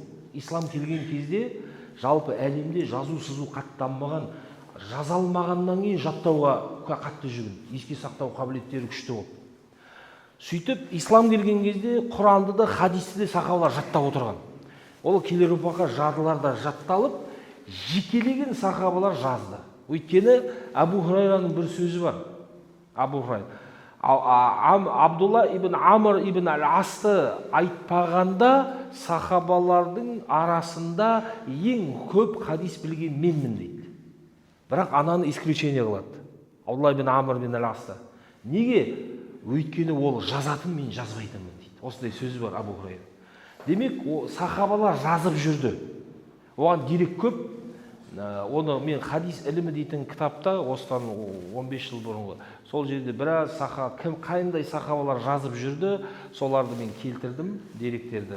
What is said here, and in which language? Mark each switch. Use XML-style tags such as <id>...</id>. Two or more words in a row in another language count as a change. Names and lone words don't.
<kk>Ислам келген кезде жалпы әлемде жазу сызу қатты дамымаған, жаза алмағаннан кейін жаттауға қатты жүгін, еске сақтау қабілеттері күшті болды. Сөйтіп, ислам келген кезде Құранды да, хадисті де сахабалар жаттап отырған. Ол келер ұрпаққа жадыларда жатталып, жекелеген сахабалар жазды. Өйткені Абу Хурайраның бір сөзі бар. Абу Хурайра. Абдулла ибн Амр ибн Ал-Асты айтпағанда сахабалардың арасында ең көп хадис білген менмін дейді. Бірақ ананы исключение қылады. Абдулла ибн Амр ибн Ал-Асты. Неге? Өйткені ол жазатын, мен жазбайтынмын дейді. Осындай сөзі бар Абу Хурайра. Демек, сахабалар жазып жүрді. Оған дерек көп. Оны мен хадис ілімі дейтін кітапта, осыдан 15 жыл бұрынғы, сол жерде біраз қайындай сахабалар жазып жүрді, соларды мен келтірдім, деректерді.</kk>